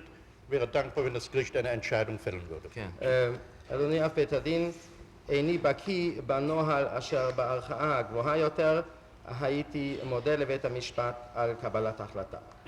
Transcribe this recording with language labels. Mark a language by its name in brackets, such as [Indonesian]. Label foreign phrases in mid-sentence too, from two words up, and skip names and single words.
[German] Wäre dankbar, wenn das Gericht eine Entscheidung fällen würde. [Hebrew] אדוני אב בית הדין, איני בקיא בנוהל אשר בערכאה הגבוהה יותר, הייתי מודה לבית המשפט על קבלת החלטה.